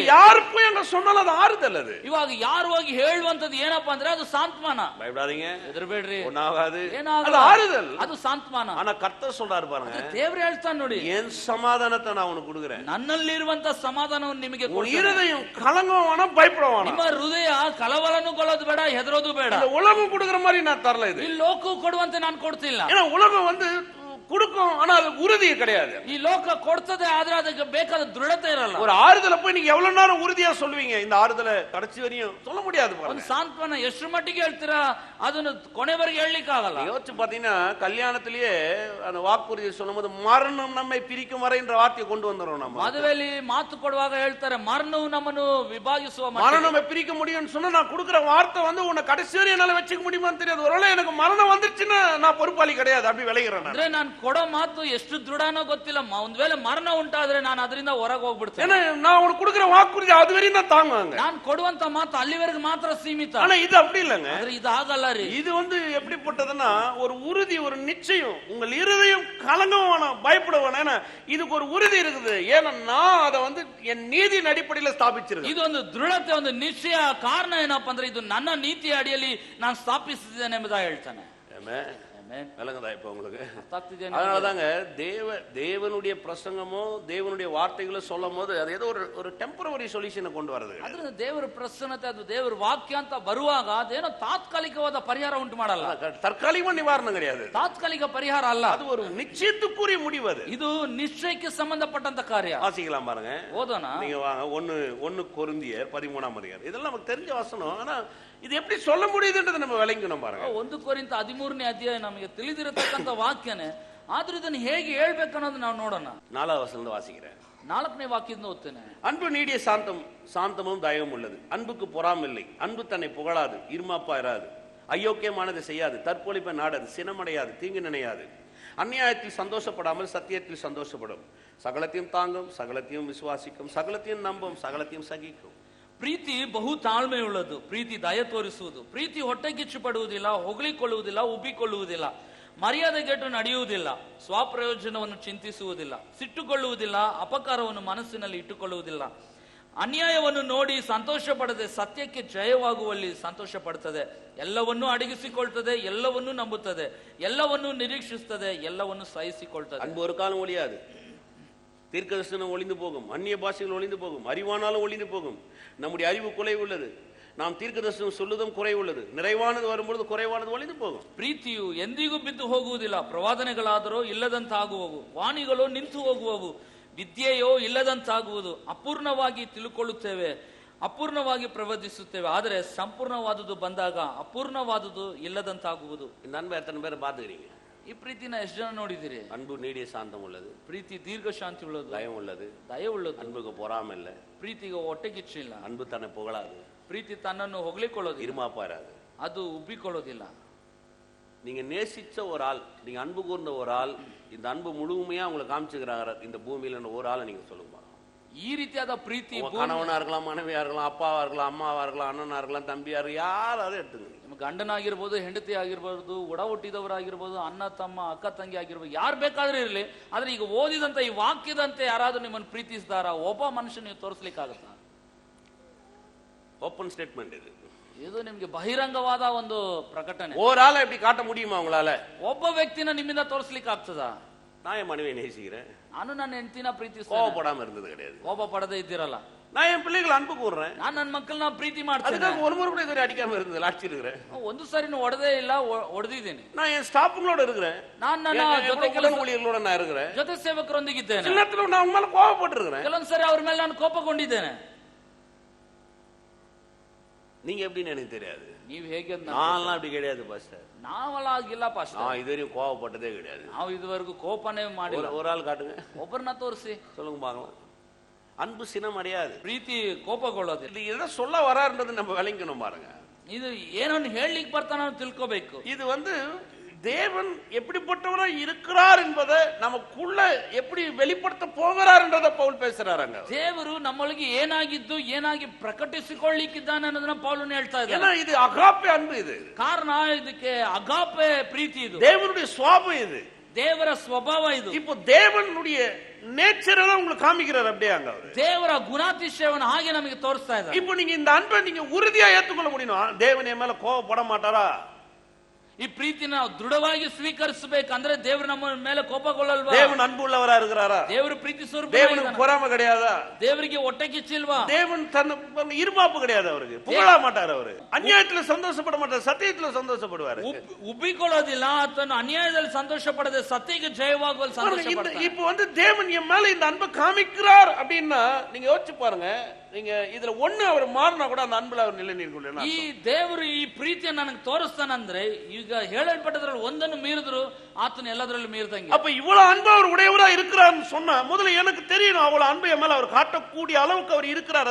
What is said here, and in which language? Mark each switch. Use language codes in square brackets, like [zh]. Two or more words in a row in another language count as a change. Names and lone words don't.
[ta] யாரு போய் அங்க சொன்னாலும் அது ஆறுதல். அது [kn] ಇವಾಗ ಯಾರು ಹೋಗಿ ಹೇಳುವಂತದ್ದು ಏನಪ್ಪಾ ಅಂದ್ರೆ ಅದು ಸಾಂತ್ವನ. [ta] பயப்படாதீங்க, [kn] ಹೆದರಬೇಡ್ರಿ, [ta] ஒண்ணாகாது, [kn] ಏನಾಗಲ್ಲ, [ta] ஆறுதல், [kn] ಅದು ಸಾಂತ್ವನ. [ta] ஆனா கர்த்தர் சொல்றாரு பாருங்க, [kn] ದೇವ್ರು ಹೇಳ್ತಾನೆ ನೋಡಿ, [ta] என் சமாதானத்தை நான் உனக்கு கொடுக்கிறேன், [kn] ನನ್ನಲ್ಲಿರುವಂತ ಸಮಾಧಾನವನ್ನು ನಿಮಗೆ ಕೊಡ್ತೇನೆ. [ta] இருதயம் கலங்கவானா பயப்படவானா, [kn] ನಿಮ್ಮ ಹೃದಯ ಕಳವಳಗೊಳ್ಳೋದು ಬೇಡ, ಹೆದರೋದು ಬೇಡ. [ta] உலகம் கொடுக்கிற மாதிரி நான் தரல, இது [kn] ಈ ಲೋಕ ಕೊಡುವಂತೆ ನಾನು ಕೊಡ್ತಿಲ್ಲ. [ta] ஏன்னா உலகம் வந்து கொடுக்கும், ஆனா அது உறுதி கிடையாது. [kn] ಈ ಲೋಕ ಕೊಡ್ತದೆ, ಆದ್ರೆ ಅದಕ್ಕೆ ಬೇಕಾದ ದೃಢತೆ ಇರಲ್ಲ. [ta] ஒரு ஆறுதல போய் நீங்க எவ்வளவு நேரம் உறுதியா சொல்லுவீங்க? இந்த ஆறுதல கடைசி வரையும் சொல்ல முடியாது. [kn] ಒಂದು ಸಾಂತ್ವನ ಎಷ್ಟು ಮಟ್ಟಿಗೆ ಹೇಳ್ತೀರಾ, ಅದನ್ನು ಕೊನೆವರೆಗೆ ಹೇಳಲಿಕ್ಕೆ ಆಗಲ್ಲ. [ta] யோசிச்சு பாத்தீங்கன்னா, கல்யாணத்திலேயே அந்த வாக்குறுதி சொல்லும்போது மரணம் நம்மை பிரிக்கும் வரைன்ற வார்த்தையை கொண்டு வந்துறோம். நம்ம [kn] ಮದುವೆಯಲ್ಲಿ ಮಾತು ಕೊಡುವಾಗ ಹೇಳ್ತಾರೆ, ಮರಣವು ನಮ್ಮನ್ನು ವಿಭಾಗಿಸುವ [ta] மரணம் நம்ம பிரிக்க முடியும்னு சொன்னா, நான் கொடுக்கிற வார்த்தை வந்து உன்னை கடைசி வரை என்னால வச்சுக்க முடியுமான்னு தெரியாது. ஒருவேளை எனக்கு மரணம் வந்துருச்சுன்னா நான் பொறுப்பாளி கிடையாது, அப்படி விளைகிறேன். [kn] ಅಂದ್ರೆ ನಾನು ಕೊಡೋ ಮಾತು ಎಷ್ಟು ದೃಢನೋ ಗೊತ್ತಿಲ್ಲ, ಒಂದ್ ವೇಳೆ ಮರಣ ಉಂಟಾದ್ರೆ ನಾನು ಅದರಿಂದ ಹೊರಗೆ ಹೋಗ್ಬಿಡ್ತೇನೆ. [ta] ஏன்னா நான் உனக்கு கொடுக்கிற வாக்குறுதி அது வரையும் தான் தாங்குவாங்க. [kn] ನಾನು ಕೊಡುವಂತ ಮಾತು ಅಲ್ಲಿವರೆಗೆ ಮಾತ್ರ ಸೀಮಿತ. [ta] ஆனா இது அப்படி இல்லங்க, [kn] ಆದ್ರೆ ಇದು ಆಗಲ್ಲ ರೀ. [ta] இது வந்து எப்படிப்பட்டதுன்னா, ஒரு உறுதி, ஒரு நிச்சயம். உங்கள் இருதயம் கலங்கவும் வேணாம், பயப்பட வேணாம். ஏன்னா இதுக்கு ஒரு உறுதி இருக்குது. ஏன்னா நான் அதை வந்து என் நீதியின் அடிப்படையில் ஸ்தாபிச்சிருக்கேன். [kn] ಇದು ಒಂದು ದೃಢತೆ, ಒಂದು ನಿಶ್ಚಯ. ಕಾರಣ ಏನಪ್ಪಾ ಅಂದ್ರೆ, ಇದು ನನ್ನ ನೀತಿಯ ಅಡಿಯಲ್ಲಿ ನಾನು ಸ್ಥಾಪಿಸಿದ್ದೇನೆ ಎಂಬುದಾಗಿ ಹೇಳ್ತಾನೆ. [ta] விளங்குதா இப்ப உங்களுக்கு? அதனாலதாங்க தேவனுடைய பிரசங்கமோ தேவனுடைய வார்த்தைகளோ சொல்லும் போது அது ஏதோ ஒரு [en] temporary solution [ta] கொண்டு வருது. [kn] ಅದ್ರ ದೇವರ ಪ್ರಸನ್ನತೆ, ಅದು ದೇವರ ವಾಕ್ಯ ಅಂತ ಬರುವಾಗ ಅದೇನೋ ತಾತ್ಕಾಲಿಕವಾದ ಪರಿಹಾರ ಉಂಟು ಮಾಡಲ್ಲ. [ta] தற்காலிகமா நிவாரணம் கிடையாது, [kn] ತಾತ್ಕಾಲಿಕ ಪರಿಹಾರ ಅಲ್ಲ, [ta] அது ஒரு நிச்சயத்துக்குரிய முடிவு. அது [kn] ಇದು ನಿಶ್ಚಯಕ್ಕೆ ಸಂಬಂಧಪಟ್ಟಂತ ಕಾರ್ಯ. [ta] வாசிக்கலாம் பாருங்க, [kn] ஓதோಣ. [ta] நீங்க வாங்க, 1 கொரிந்தியர் 13ஆம் அதிகாரம். இதெல்லாம் நமக்கு தெரிஞ்ச வசனம், ஆனா இது எப்படி சொல்ல முடியுதுன்றது நம்ம விளங்கணும் பாருங்க. [kn] 1 ಕೊರಿಂಥ 13ನೇ ಅಧ್ಯಾಯ ನಮಗೆ ತಿಳಿದಿರತಕ್ಕಂತ ವಾಕ್ಯನೇ. ಆದ್ರೂ ಇದನ್ನು ಹೇಗೆ ಹೇಳ್ಬೇಕು ಅನ್ನೋದು ನಾವು ನೋಡೋಣ. [ta] 4வது வசனம் வாசிக்கிறேன். [kn] 4ನೇ ವಾಕ್ಯದಿಂದ ಓದ್ತೇನೆ. [ta] அன்பு நீடிய சாந்தமும் தயவும் உள்ளது. அன்புக்கு பொறாமில்லை. அன்பு தன்னை புகழாது, இருமாப்பா இராது, அயோக்கியமானதை செய்யாது, தற்பொழிப்பை நாடாது, சினமடையாது, தீங்கு நினையாது, அநியாயத்தில் சந்தோஷப்படாமல் சத்தியத்தில் சந்தோஷப்படும், சகலத்தையும் தாங்கும், சகலத்தையும் விசுவாசிக்கும், சகலத்தையும் நம்பும், சகலத்தையும் சகிக்கும். [kn] ಪ್ರೀತಿ ಬಹು ತಾಳ್ಮೆಯುಳ್ಳದು. ಪ್ರೀತಿ ದಯ ತೋರಿಸುವುದು. ಪ್ರೀತಿ ಹೊಟ್ಟೆಕಿಚ್ಚು ಪಡುವುದಿಲ್ಲ, ಹೊಗಳಿಕೊಳ್ಳುವುದಿಲ್ಲ, ಉಬ್ಬಿಕೊಳ್ಳುವುದಿಲ್ಲ, ಮರ್ಯಾದೆಗೆಟ್ಟು ನಡೆಯುವುದಿಲ್ಲ, ಸ್ವಪ್ರಯೋಜನವನ್ನು ಚಿಂತಿಸುವುದಿಲ್ಲ, ಸಿಟ್ಟುಕೊಳ್ಳುವುದಿಲ್ಲ, ಅಪಕಾರವನ್ನು ಮನಸ್ಸಿನಲ್ಲಿ ಇಟ್ಟುಕೊಳ್ಳುವುದಿಲ್ಲ, ಅನ್ಯಾಯವನ್ನು ನೋಡಿ ಸಂತೋಷ ಪಡದೆ ಸತ್ಯಕ್ಕೆ ಜಯವಾಗುವಲ್ಲಿ ಸಂತೋಷ ಪಡುತ್ತದೆ, ಎಲ್ಲವನ್ನೂ ಅಡಗಿಸಿಕೊಳ್ತದೆ, ಎಲ್ಲವನ್ನೂ ನಂಬುತ್ತದೆ, ಎಲ್ಲವನ್ನೂ ನಿರೀಕ್ಷಿಸುತ್ತದೆ, ಎಲ್ಲವನ್ನೂ ಸಹಿಸಿಕೊಳ್ತದೆ. [ta] அன்பு ஒரு காலம் ஒழியாது. தீர்க்கதரிசனம் ஒளிந்து போகும், அந்நிய பாஷைகள் ஒளிந்து போகும், அறிவானாலும் ஒளிந்து போகும். நம்முடைய அறிவு குறைவு உள்ளது. நாம் தீர்க்கதரிசனம் சொல்லுதும் குறைவு உள்ளது. நிறைவானது வரும்பொழுது குறைவானது ஒளிந்து போகும். [kn] ಪ್ರೀತಿಯು ಎಂದಿಗೂ ಬಿದ್ದು ಹೋಗುವುದಿಲ್ಲ. ಪ್ರವಾದನೆಗಳಾದರೂ ಇಲ್ಲದಂತಾಗುವವು, ವಾಣಿಗಳು ನಿಂತು ಹೋಗುವವು, ವಿದ್ಯೆಯೋ ಇಲ್ಲದಂತಾಗುವುದು. ಅಪೂರ್ಣವಾಗಿ ತಿಳುಕೊಳ್ಳುತ್ತೇವೆ, ಅಪೂರ್ಣವಾಗಿ ಪ್ರವರ್ತಿಸುತ್ತೇವೆ, ಆದರೆ ಸಂಪೂರ್ಣವಾದುದು ಬಂದಾಗ ಅಪೂರ್ಣವಾದುದು ಇಲ್ಲದಂತಾಗುವುದು. [ta] இந்த அன்பை எத்தனை பேர் பார்த்துக்கிறீங்க? [kn] ಈ ಪ್ರೀತಿನ ಎಷ್ಟು ಜನ ನೋಡಿದಿರಿ? [ta] அன்பு நீடிய சாந்தம் உள்ளது. [kn] ಪ್ರೀತಿ ದೀರ್ಘ ಶಾಂತಿ ಉಳ್ಳದು, [ta] தயம் உள்ளது, [kn] ದಯ ಉಳ್ಳದು. [ta] அன்புக்கு பொறாமை இல்லை. [kn] ಪ್ರೀತಿಗೆ ಹೊಟ್ಟೆಗಿಚ್ಚಿಲ್ಲ. [ta] அன்பு தன்னை புகழாது. [kn] ಪ್ರೀತಿ ತನ್ನನ್ನು ಹೊಗಳಿಕೊಳ್ಳೋದಿಲ್ಲ, [ta] இருமாப்பா இராது, [kn] ಅದು ಉಬ್ಬಿಕೊಳ್ಳೋದಿಲ್ಲ. [ta] நீங்க நேசிச்ச ஒரு ஆள், நீங்க அன்பு கூர்ந்த ஒரு ஆள், இந்த அன்பு முழுமையா உங்களை காமிச்சுக்கிறாங்க இந்த பூமியில ஒரு ஆளை நீங்க சொல்லுங்க. [kn] ಈ ರೀತಿಯಾದ ಪ್ರೀತಿ [ta] கணவனா இருக்கலாம், மனைவியா இருக்கலாம், அப்பாவா இருக்கலாம், அம்மாவா இருக்கலாம், அண்ணனா இருக்கலாம், தம்பியா இருக்கலாம், யாராவது எடுத்துங்க. [kn] ನಿಮ್ಮ ಗಂಡನಾಗಿರ್ಬೋದು, ಹೆಂಡತಿ ಆಗಿರ್ಬೋದು, ಒಡ ಹುಟ್ಟಿದವರಾಗಿರ್ಬೋದು, ಅಣ್ಣ ತಮ್ಮ ಅಕ್ಕ ತಂಗಿ ಆಗಿರ್ಬೋದು, ಯಾರು ಬೇಕಾದ್ರೂ ಇರಲಿ. ಆದ್ರೆ ಈಗ ಓದಿದಂತ ಈ ವಾಕ್ಯದಂತೆ ಯಾರಾದ್ರೂ ನಿಮ್ಮನ್ನು ಪ್ರೀತಿಸಿದಾರ? ಒಬ್ಬ ಮನುಷ್ಯ ನೀವು ತೋರಿಸ್ಲಿಕ್ಕಾಗತ್ತಾ? [en] open statement [ta] இது. [kn] ಇದು ನಿಮ್ಗೆ ಬಹಿರಂಗವಾದ ಒಂದು ಪ್ರಕಟಣೆ. [ta] ஒரு ஆளை எப்படி காட்ட முடியுமா உங்களால? [kn] ಒಬ್ಬ ವ್ಯಕ್ತಿನ ನಿಮ್ಮಿಂದ ತೋರಿಸ್ಲಿಕ್ಕೆ ಆಗ್ತದಾ? [ta] நான் என் மனைவியை நேசிக்கிறேன், [kn] ನಾನು ನನ್ನ ಹೆಂಡತಿನ ಪ್ರೀತಿಸ್ತೇನೆ, [ta] கோபப்படாம இருந்தது கிடையாது. [kn] ಕೋಪ ಪಡದೆ ಇದ್ದಿರಲ್ಲ. [ta] நான் என் பிள்ளைகளை அன்பு கூறுறேன், [kn] ನಾನು ನನ್ನ ಮಕ್ಕಳನ್ನ ಪ್ರೀತಿ ಮಾಡ್ತೇನೆ. [ta] அதுக்காக ஒரு முறை கூட இதுவரை அடிக்காம இருந்தது, அடிச்சு இருக்கிறேன். [kn] ಒಂದು ಸರಿನೂ ಹೊಡೆದೇ ಇಲ್ಲ, ಹೊಡೆದಿದ್ದೀನಿ. [ta] நான் என் ஸ்டாஃப்களோட இருக்கிறேன், [kn] ನಾನು ನನ್ನ [ta] ஊழியர்களோட நான் இருக்கிறேன், [kn] ಜೊತೆ ಸೇವಕರೊಂದಿಗಿದ್ದೇನೆ. [ta] சில நேரத்துல நான் உங்க மேல கோபப்பட்டு இருக்கிறேன், [kn] ಕೆಲವೊಂದ್ಸರಿ ಅವ್ರ ಮೇಲೆ ನಾನು ಕೋಪಗೊಂಡಿದ್ದೇನೆ. [ta] நீங்க எப்படின்னு எனக்கு தெரியாது. [kn] ನೀವು ಹೇಗೆ? [ta] நான்லாம் அப்படி கிடையாது பாஸ்டர். [kn] ನಾವಲ್ಲ ಆಗಿಲ್ಲ ಪಾಸ್ಟರ್. [ta] நான் இதுவரையும் கோபப்பட்டதே கிடையாது. [kn] ನಾವು ಇದುವರೆಗೂ ಕೋಪನೇ ಮಾಡಿಲ್ಲ. [ta] ஒரு ஆள் காட்டுங்க, [kn] ಒಬ್ಬರನ್ನ ತೋರಿಸಿ [ta] சொல்லுங்க பார்க்கலாம். அன்பு சினம் அடையாது, [kn] ಪ್ರೀತಿ ಕೋಪಗೊಳ್ಳೋದಿಲ್ಲ. [ta] இது எதை சொல்ல வராருன்றது நம்ம விளங்கணும் பாருங்க. [kn] ಇದು ಏನನ್ನು ಹೇಳಲಿಕ್ಕೆ ಬರ್ತಾನ ತಿಳ್ಕೋಬೇಕು. [ta] இது தேவன் எப்படிப்பட்டவரா இருக்கிறார் என்பதை நமக்குள்ள எப்படி வெளிப்படுத்த போகிறார் என்றதை பவுல் பேசுறாங்க. [kn] ದೇವರು ನಮ್ಮೊಳಗೆ ಏನಾಗಿದ್ದು ಏನಾಗಿ ಪ್ರಕಟಿಸಿಕೊಳ್ಳಿಕ್ಕಿದ್ದಾನೆ ಅನ್ನೋದನ್ನ ಪೌಲನು ಹೇಳ್ತಾ ಇದ್ದಾನೆ. [ta] ஏன்னா இது அகாப்பே அன்பு. இது [kn] ಕಾರಣ ಇದಕ್ಕೆ ಅಗಾಪೆ ಪ್ರೀತಿ. ಇದು [ta] தேவனுடைய சுபாவம், இது [kn] ದೇವರ ಸ್ವಭಾವ. ಇದು [ta] இப்போ தேவனுடைய நேச்சரை தான் உங்களுக்கு காமிக்கிறார். அப்படியே அங்க [kn] ದೇವರ ಗುಣಾತಿಶಯವನ್ನು ಹಾಗೆ ನಮಗೆ ತೋರಿಸ್ತಾ ಇದ್ದಾರೆ. [ta] இப்போ நீங்க இந்த அன்பை நீங்க உறுதியா ஏற்றுக்கொள்ள முடியும். தேவன் என் மேல கோபப்பட மாட்டாரா? [kn] ಈ ಪ್ರೀತಿನ ನಾವು ದೃಢವಾಗಿ ಸ್ವೀಕರಿಸಬೇಕಂದ್ರೆ ದೇವರು ನಮ್ಮ ಮೇಲೆ ಕೋಪಗೊಳ್ಳಲ್ವಾ? [ta] தேவன் அன்பு உள்ளவரா இருக்கிறாரா? [kn] ದೇವರು ಪ್ರೀತಿ ಸ್ವರೂಪ. [ta] தேவனுக்கு பொறாமை கிடையாதா? [kn] ದೇವರಿಗೆ ಹೊಟ್ಟೆ ಕಿಚ್ಚಿಲ್ವಾ? [ta] தேவன் தன் இருமாப்பு கிடையாது. அவருக்கு புகழ மாட்டார். அவரு அநியாயத்துல சந்தோஷப்பட மாட்டார், சத்தியத்துல சந்தோஷப்படுவாரு. [kn] ಉಬ್ಬಿಕೊಳ್ಳೋದಿಲ್ಲ, ಅಥವಾ ಅನ್ಯಾಯದಲ್ಲಿ ಸಂತೋಷ ಪಡದೆ ಸತ್ಯಕ್ಕೆ ಜಯವಾಗುವಲ್ಲಿ ಸಂತೋಷ ಪಡ್ತಾನೆ. [ta] இப்போ தேவன் என் மேல இந்த அன்பை காமிக்கிறார் அப்படின்னா நீங்க யோசிச்சு பாருங்க. நீங்க இதுல ஒண்ணு அவர் மாறினா கூட அந்த அன்புல அவர் நிலை நிற்கல. [kn] ಈ ದೇವರು ಈ ಪ್ರೀತಿಯನ್ನು ನನಗೆ ತೋರಿಸ್ತಾನಂದ್ರೆ ಈಗ ಹೇಳಲ್ಪಟ್ಟದ್ರಲ್ಲಿ ಒಂದನ್ನು ಮೀರಿದ್ರು ಆತನ ಎಲ್ಲದರಲ್ಲೂ ಮೀರಿದಂಗೆ. [ta] அப்ப இவ்வளவு அன்பு அவர் உடையவரா இருக்கிறார்னு சொன்னா முதல்ல எனக்கு தெரியணும் அவ்வளவு அன்பு என் மேல அவர் காட்டக்கூடிய அளவுக்கு அவர் இருக்கிறார்.